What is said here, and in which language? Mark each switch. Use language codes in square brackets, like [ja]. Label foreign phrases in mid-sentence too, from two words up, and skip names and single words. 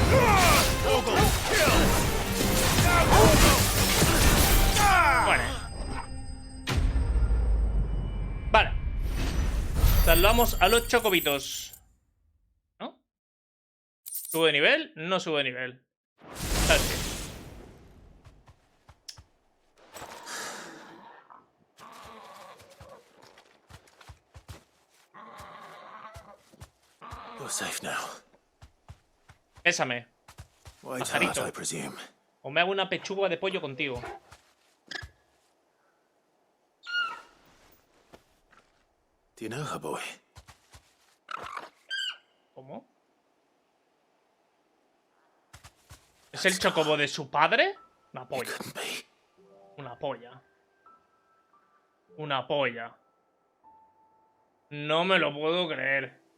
[es] Bueno. Vale. Salvamos a los chocobitos. ¿No? ¿Sube de nivel? No sube de nivel. Así. [en] You're safe now. [es] Pésame. [en] White [es] Pajarito. [en] heart, I presume. [es] O me hago una pechuga de pollo contigo. [en] Do you know her, boy? [es] ¿Cómo? ¿Es el chocobo de su padre? Una polla. Una polla. Una polla. No me lo puedo creer.